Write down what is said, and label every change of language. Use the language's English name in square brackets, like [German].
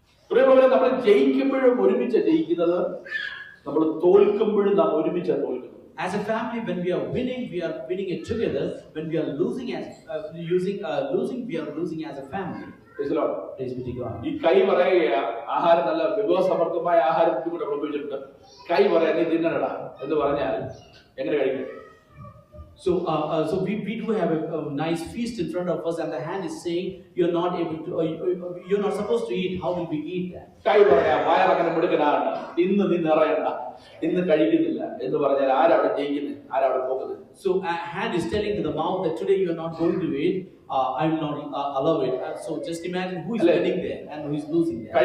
[Malayalam] പ്രിയമുള്ളവരെ, നമ്മൾ ജയിക്കുമ്പോഴും ഒരുമിച്ച് ജയിക്കുന്നത്, നമ്മൾ തോൽക്കുമ്പോഴും നാം ഒരുമിച്ച് തോൽക്കുന്നത്. [English] As a family, when we are winning it together. When we are losing losing, we are losing as a family. Praise the Lord. Praise be to God. [Malayalam] ഈ കൈ പറയുക, ആഹാരം നല്ല വിഭവസമൃദ്ധമായ ആഹാരം കൂടെ ഉപയോഗിച്ചിട്ടുണ്ട്. കൈ പറയാ നീ തിന്നണടാ എന്ന് പറഞ്ഞാൽ എങ്ങനെ കഴിക്കും? [English] So we do have a nice feast in front of us, and the hand is saying you're not able to, you're not supposed to eat. How will we eat that? [Malayalam] കൈ പറയാ വയറങ്ങനെ മിടുക്കനാണ്, ഇന്ന് നീ നിറയണ്ട, ഇന്ന് കഴിക്കുന്നില്ല എന്ന് പറഞ്ഞാൽ ആരവിടെ ജയിക്കുന്നത്, ആരവിടെ പോകുന്നത്? [English] So hand is telling to the mouth that today you are not going to eat. I will not allow it. So just imagine who is winning there and who is losing there.